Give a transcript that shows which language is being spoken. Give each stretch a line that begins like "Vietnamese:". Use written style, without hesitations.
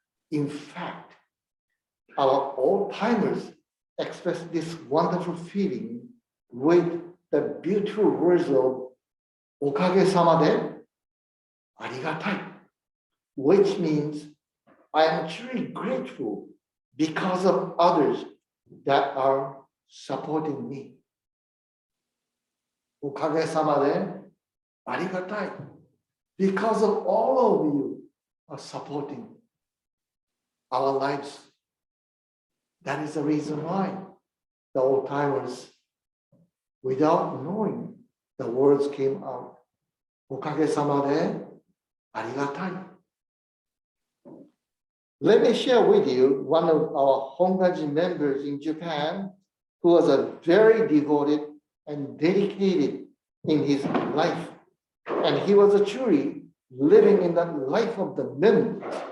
English: In fact, our old-timers express this wonderful feeling with the beautiful words of
Japanese: okage-sama de arigatai,
English: which means I am truly grateful because of others that are supporting me. Okage-sama de arigatai. Because of all of you are supporting our lives. That is the reason why the old timers, without knowing, the words came out.
Japanese: おかげさまでありがたい.
English: Let me share with you one of our Hongaji members in Japan who was a very devoted and dedicated in his life. And he was a truly living in the life of the members.